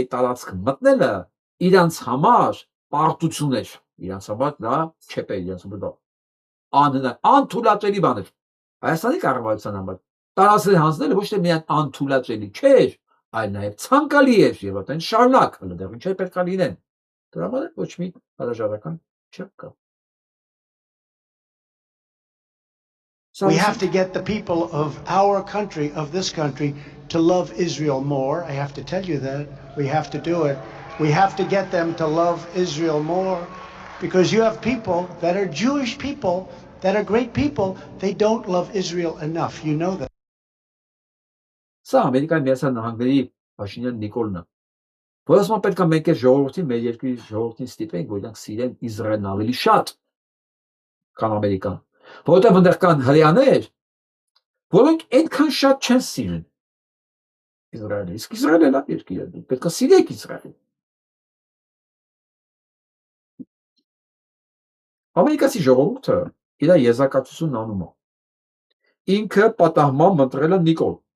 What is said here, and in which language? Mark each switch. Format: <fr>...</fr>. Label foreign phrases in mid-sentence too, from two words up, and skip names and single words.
<hy>տարածք մտնելը իրանց համար պարտություն էր, իրանց համար դա չեպ էր, իրանց համար անթույլատրելի բան էր։ Հայաստանի կառավարության համար տարածքներ հանձնելը ոչ թե միայն անթույլատրելի չէր, այլ նաև ցանկալի էր եւ այդեն շարունակ, դեռ ինչ է պետք է լինեն։ Դրա համար ոչ մի հրաժարական չկա։</hy> <en>We have to get the people of our country, of this country, to love Israel more. I have to tell you that. We have to do it. We have to get them to love Israel more because you have people that are Jewish people, that are great people. They don't love Israel enough. You know that.</en> <hy>Սա Ամերիկայի Միացյալ Նահանգների Փաշինյան Նիկոլն է։ Որ ասում պետք է մենք այս ժողովրդին, մեր երկրի ժողովրդին ստիպենք, որ իրանք սիրեն Իսրայելն ավելի շատ, քան Ամերիկան։ Որովհետև այնտեղ կան հրեաներ, որոնք այնքան շատ չեն սիրում Իսրայելը։ Իսկ Իսրայելը լավ երկիր է, պետք է սիրեք Իսրայելը։ Ամերիկացի ժողովուրդը իր եզրակացությունն անում է։ Ինքը պատահմամբ ընտրել է Նիկոլ։</hy>